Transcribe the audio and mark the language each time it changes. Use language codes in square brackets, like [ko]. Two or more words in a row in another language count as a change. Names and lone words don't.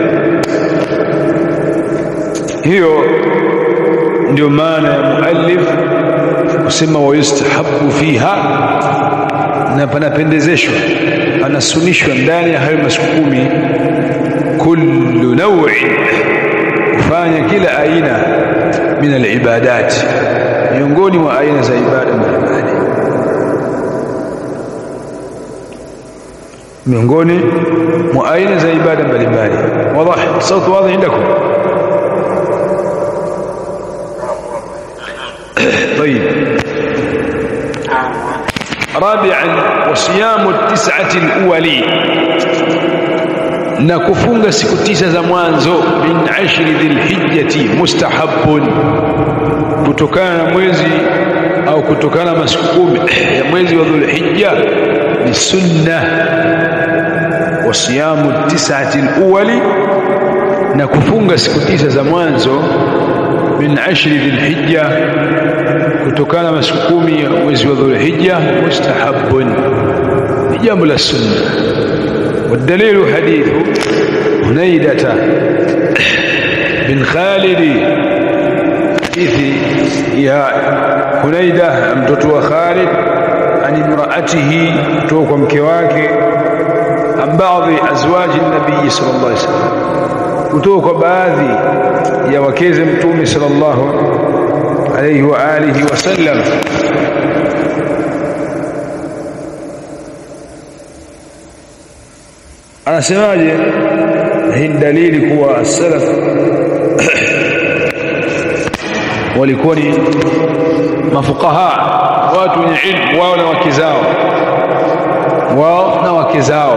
[sw] Hiyo ndio maana ya muallif kusema [ar] ويستحب فيها, [sw] na panapendezeshwa, panasunishwa ndani ya hayo masiku 10 [ar] كل نوع, [sw] kufanya kila aina [ar] من العبادات, [sw] miongoni mwa aina za ibada mbalimbali, miongoni mwa aina za ibada mbalimbali. Wazi? Sauti wazi [ar] عندكم؟ طيب. رابعا: وصيام التسعة الأولين، [sw] na kufunga siku 9 za mwanzo [ar] من 10 ذي الحجة مستحب, [sw] kutokana na mwezi au kutokana na masiku 10 ya mwezi wa Dhulhijja ni sunna. [ar] وصيام 9 الأول, [sw] na kufunga siku 9 za mwanzo [ar] من 10 ذي الحجة, [sw] kutokana na masiku 10 ya mwezi wa Dhulhijja mustahabbun, ni jambo la sunna. [ar] والدليل حديث هنيدة بن خالد، حديث يا هنيدة [sw] mtoto wa Khalid, [ar] عن امرأته [sw] kutoka mke wake, [ar] عن بعض أزواج النبي صلى الله عليه وسلم [sw] kutoka baadhi ya wakeze mtume [ar] صلى الله عليه وعلى آله وسلم. [sw] Anasemaje? hii dalili kuwa as-salaf walikuwa ni mafuqaha, watu wenye ilmu, wao na wake zao.